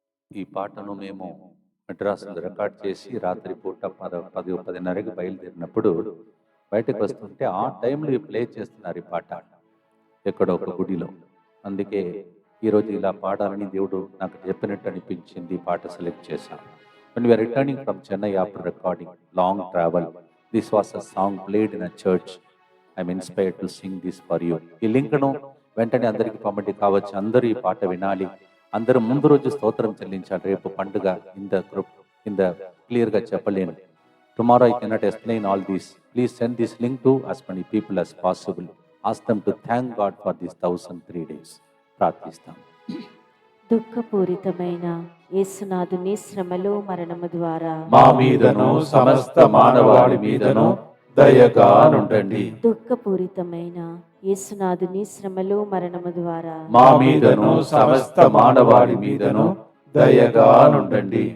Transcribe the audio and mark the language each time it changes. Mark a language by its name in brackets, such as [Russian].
[Telugu] ఈ పాటను మేము మద్రాసులో రికార్డ్ చేసి రాత్రి పూట 10:10:30కి బయలుదేరినప్పుడు బయటకు వస్తుంటే ఆ టైంలో ప్లే చేస్తున్నారు ఈ పాట ఎక్కడో ఒక గుడిలో. అందుకే ఈరోజు ఇలా పాడాలని దేవుడు నాకు చెప్పినట్టు అనిపించింది, ఈ పాట సెలెక్ట్ చేశాను. [English] When we are returning from Chennai after recording long travel, this was a song played in a church. I'm inspired to sing this for you. [Telugu] ఈ లింక్ను వెంటనే అందరికీ పంపండి కావచ్చు. అందరూ ఈ పాట వినాలి. అందరూ ముందు రోజు స్తోత్రం చెల్లించాలి. రేపు పండుగ ఇంత క్లియర్గా చెప్పలేను. [English] Tomorrow I cannot explain all this. Please send this link to as many people as possible. Ask them to thank God for these 1003 days. [Telugu] ప్రార్థిస్తాం. దుఃఖపూరితమైన యేసునాథుని శ్రమలు మరణము ద్వారా మా మీదను సమస్త మానవాళి మీదను దయగా నుండండి. దుఃఖపూరితమైన యేసునాథుని శ్రమలు మరణము ద్వారా మా మీదను సమస్త మానవాళి మీదను దయగా నుండండి.